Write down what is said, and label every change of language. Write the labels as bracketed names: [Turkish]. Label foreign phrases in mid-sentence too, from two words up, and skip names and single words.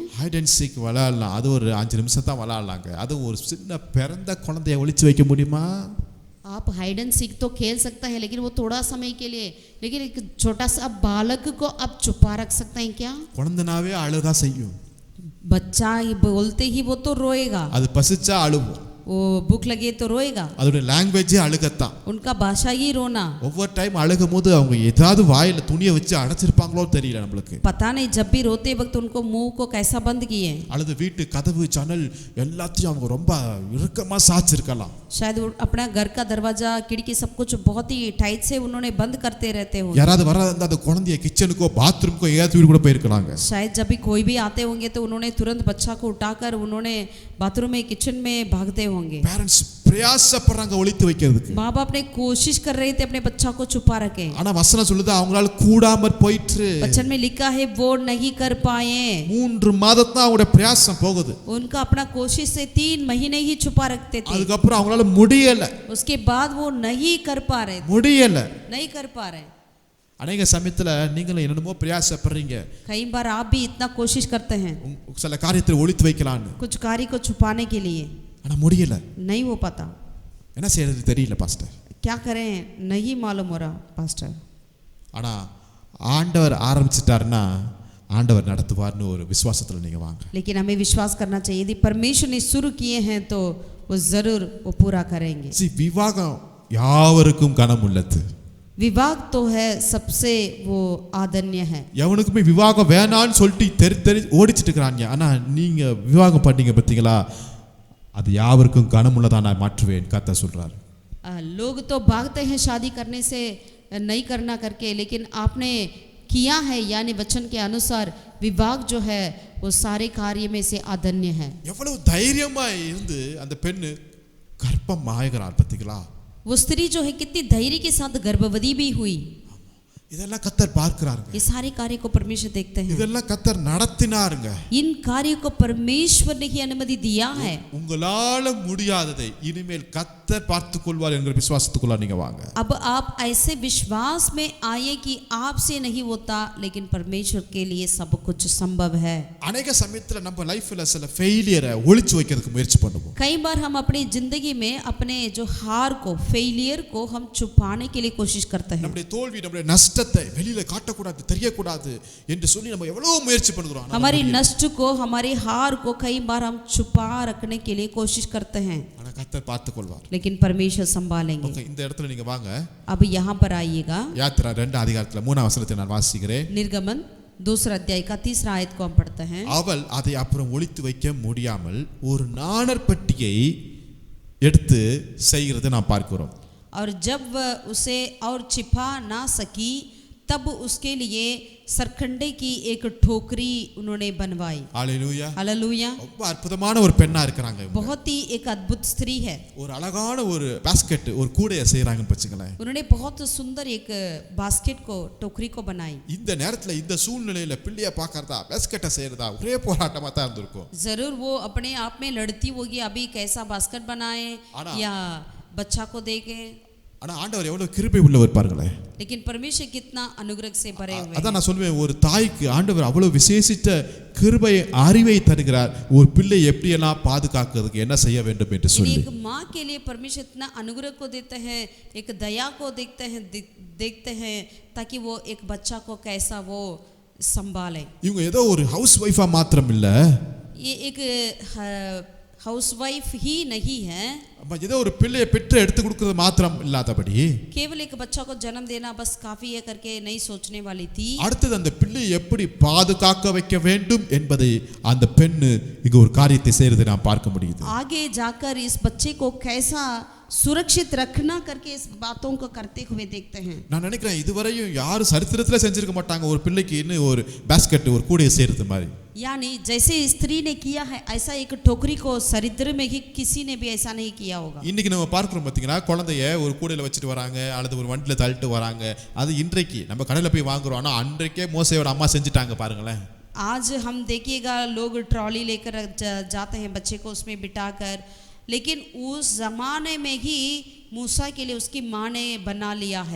[English] hide and seek [Tamil] விளையாடலாம், அது ஒரு 5 நிமிஷம் தான் விளையாடலாங்க. அது ஒரு சின்ன பிறந்த குழந்தைய ஒளிச்சு வைக்க முடியுமா? [Hindi] आप [English] hide and seek [Hindi] तो खेल सकते हैं, लेकिन वो थोड़ा समय के लिए, लेकिन एक छोटा सा बालक को आप छुपा रख सकते हैं क्या? [Tamil] குழந்தைனாவே அழுதா செய்யும், [Hindi] बच्चा ही बोलते ही वो तो रोएगा, [Tamil] அது பசிச்சா அழுவும், [Hindi] वो भूख लगे तो रोएगा, [Tamil] அதோட லாங்குவேஜே அழுகத்தான். [Hindi] उनका भाषा ही रोना. [Tamil] ஒவ்வொரு டைம் அழுகும் போது அவங்க ஏதாவது வாயில துணியை வச்சு அடைச்சிருப்பாங்களோ தெரியல நம்மளுக்கு. [Hindi] पता नहीं जब भी रोते वक्त उनको मुंह को कैसा बंद किए, [Tamil] அல்லது வீட்டு கதவு ஜன்னல் எல்லாத்தையும் அவங்க ரொம்ப இறுக்கமா சாச்சிருக்கலாம். [Hindi] शायद वो अपना घर का दरवाजा खिड़की सब कुछ बहुत ही टाइट से उन्होंने बंद करते रहते हो. [Tamil] யாராவது வராத அந்த குழந்தைய கிச்சனுக்கோ பாத்ரூம்க்கோ ஏதாவது வீடு கூட போயிருக்கலாங்க. [Hindi] शायद जब भी कोई भी आते होंगे तो उन्होंने तुरंत बच्चा को उठाकर उन्होंने बाथरूम में किचन में भागते होंगे. [Tamil] பேரண்ட்ஸ் பிரயாசப்படுறாங்க ஒளித்து வைக்கிறதுக்கு. [Hindi] माँ बाप ने कोशिश कर रहे थे अपने बच्चा को छुपा रखे, [Tamil] ஆனா வசனம் சொல்லுது அவங்களால கூடாமற் போயிற்று. [Hindi] वचन में लिखा है वो नहीं कर पाए. [Tamil] 3 மாதத்தான் அவங்களுடைய பிரயாசம் போகுது. [Hindi] उनका अपना कोशिश से 3 महीने ही छुपा रखते थे. [Tamil] அதுக்கப்புறம் அவங்களால முடியல. [Hindi] उसके बाद वो नहीं कर पा रहे, [Tamil] முடியல. [Hindi] नहीं कर पा रहे. [Tamil] அநேக சமயத்துல நீங்களும் என்னென்னமோ பிரயாசப்படுறீங்க, [Hindi] कई बार आप भी इतना कोशिश करते हैं [Tamil] சில காரியத்தை ஒளித்து வைக்கலாம்னு, [Hindi] कुछ कार्य को छुपाने के लिए, [Tamil] ஆனா முடியல. [Hindi] नहीं हो पाता. [Tamil] என்ன செய்யறது தெரியல பாஸ்டர். [Hindi] क्या करें, नहीं मालूम हो रहा पास्टर. [Tamil] ஆனா ஆண்டவர் ஆரம்பிச்சிட்டாருன்னா ஆண்டவர் நடத்துவார்னு ஒரு விசுவாசத்துல நீங்க வாங்க. [Hindi] लेकिन हमें विश्वास करना चाहिए, यदि परमेश्वर ने शुरू किए हैं तो वो जरूर वो पूरा करेंगे. [Tamil] விவாகம் யாவருக்கும் கனம் உள்ளது. [Hindi] विवाह तो है सबसे वो आदरणीय है. [Tamil] எவனுக்குமே விவாகம் வேணான்னு சொல்லிட்டு தெரி ஓடிச்சிட்டு இருக்கிறாங்க. ஆனா நீங்க விவாகம் பண்ணீங்க பார்த்தீங்களா, அது யாவருக்கும் கனமுள்ளதா நான் மாற்றுவேன் கர்த்தர் சொல்றாரு. [Hindi] लोग तो भागते हैं शादी करने से नहीं करना करके, लेकिन आपने किया है, यानी वचन के अनुसार विवाह जो है वो सारे कार्य में से आदरणीय है. [Tamil] எவ்வளவு தைரியமா இருந்து அந்த பெண்ணு கர்ப்பம் ஆகிறார் பார்த்தீங்களா. [Hindi] वो स्त्री जो है कितनी धैर्य के साथ गर्भवती भी हुई. [Tamil] இதெல்லாம் கர்த்தர் பார்க்கிறாருங்க. [Hindi] ये सारे कार्य को परमेश्वर देखते हैं. [Tamil] இதெல்லாம் கர்த்தர் நடத்தினாருங்க. [Hindi] इन कार्यों को परमेश्वर ने ही अनुमति दिया है. [Tamil] உங்களால முடியாததை இனிமேல் கர்த்தர் பார்த்துக் கொள்வார் என்கிற விசுவாசத்துக்குள்ள நீங்க வாங்க. [Hindi] अब आप ऐसे विश्वास में आए कि आपसे नहीं होता, लेकिन परमेश्वर के लिए सब कुछ संभव है. [Tamil] அநேக சமயத்துல நம்ம லைஃப்ல சில ஃபெயிலியரை ஒளிச்சு வைக்கிறதுக்கு முயற்சி பண்ணுவோம். [Hindi] कई बार हम अपनी जिंदगी में अपने जो हार को, फेलियर को हम छुपाने के लिए कोशिश करते हैं. [Tamil] நம்முடைய தோல்வி, நம்முடைய நஷ்டத்தை வெளியில காட்டக்கூடாது, தெரியக்கூடாது என்று சொல்லி நம்ம எவ்வளவு முயற்சி பண்ணுகிறோம். [Hindi] हमारी नष्ट को, हमारी हार को कई बार हम छुपा रखने के लिए कोशिश करते हैं, [Tamil] ஆனா கர்த்தர் பார்த்துக் கொள்வார். [Hindi] लेकिन परमेश्वर संभालेंगे. [Tamil] ஓகே, இந்த இடத்துல நீங்க வாங்க. [Hindi] अब यहाँ पर आइएगा. [Tamil] யாத்திரா 2 அதிகாரத்துல 3 வசனத்தை நான் வாசிக்கிறேன். [Hindi] निर्गमन 2 अध्याय का 3 आयत को हम पढ़ते हैं. [Tamil] அவள் அதை அப்புறம் ஒளித்து வைக்க முடியாமல் ஒரு நாணற்பட்டியை எடுத்து செய்கிறதை நாம் பார்க்கிறோம். [Hindi] और जब वह उसे और छिपा ना सकी, तब उसके लिए सरखंडे की एक ठोकरी उन्होंने बनवाई. [Tamil] ஹல்லேலூயா. [Hindi] हालेलुया. [Tamil] ரொம்ப அற்புதமான ஒரு பெண்ணா இருக்காங்க இவங்க. [Hindi] बहुत ही एक अद्भुत स्त्री है. [Tamil] ஒரு அழகான ஒரு பாஸ்கெட், ஒரு கூடைய செய்றாங்கன்னு வெச்சுங்களேன். [Hindi] उन्होंने बहुत सुंदर एक बास्केट को, टोकरी को बनाई. [Tamil] இந்த நேரத்துல இந்த சூழ்நிலையில பிள்ளைய பார்க்கறதா பாஸ்கெட்டை செய்யறதா ஒரே போராட்டமா தான் இருந்திருக்கும். [Hindi] जरूर वो अपने आप में लड़ती होगी, अभी कैसा बास्केट बनाए या बच्चा को देके. [Tamil] ஆனா ஆண்டவர் எவ்வளவு கிருபை உள்ளவர் பாருங்களே. [Hindi] लेकिन परमेश्वर कितना अनुग्रह से भरे हुए. [Tamil] அதான் நான் சொல்வேன், ஒரு தாய்க்கு ஆண்டவர் அவ்வளவு விசேஷித்த கிருபை, அறிவை தருகிறார். ஒரு பிள்ளை எப்படி எல்லாம் பாதுகாக்கிறதுக்கு என்ன செய்ய வேண்டும் என்று சொல்லி. [Hindi] एक माँ के लिए परमेश्वर इतना अनुग्रह को देते हैं, एक दया को देखते हैं ताकि वो एक बच्चा को कैसा वो संभाले. [Tamil] இவங்க ஏதோ ஒரு [English] house wife [Tamil] மாத்திரம் இல்ல, [Hindi] ये एक [English] house wife [Hindi] ही नहीं है, [Tamil] ஏதோ ஒரு பிள்ளையை பெற்று எடுத்து கொடுக்கிறது மாத்திரம் இல்லாதபடி [Hindi] केवल एक बच्चा को जन्म देना बस काफी है करके नहीं सोचने वाली थी. [Tamil] அடுத்தது அந்த பிள்ளையை எப்படி பாதுகாக்க வைக்க வேண்டும் என்பதை அந்த பெண் இங்க ஒரு காரியத்தை செய்யறதை நாம் பார்க்க முடியுது. [Hindi] आगे जाकर इस बच्चे को कैसा सुरक्षित रखना करके इस बातों को करते हुए देखते हैं. [Tamil] நான் நினைக்கிறேன் இதுவரையும் யாரும் சரித்திரத்துல செஞ்சிருக்க மாட்டாங்க ஒரு பிள்ளைக்கு இன்னும் ஒரு பாஸ்கெட், ஒரு கூடைய செய்யறது மாதிரி. [Hindi] यानी जैसे स्त्री ने किया है, ऐसा एक टोकरी को चरित्र में ही किसी ने भी ऐसा नहीं किया होगा. [Tamil] இன்னைக்கு நம்ம பார்க்கிறோம் பாத்தீங்கன்னா, குழந்தைய ஒரு கூடையில வச்சுட்டு வராங்க அல்லது ஒரு வண்டில தள்ளிட்டு வராங்க. அது இன்றைக்கு நம்ம கடையில போய் வாங்குறோம், ஆனா அன்றைக்கே மோசேயோட அம்மா செஞ்சுட்டாங்க பாருங்களேன். [Hindi] आज हम देखिएगा लोग ट्रॉली लेकर जाते हैं बच्चे को उसमें बिठाकर, लेकिन उस जमाने में ही मूसा के लिए उसकी माँ ने बना लिया है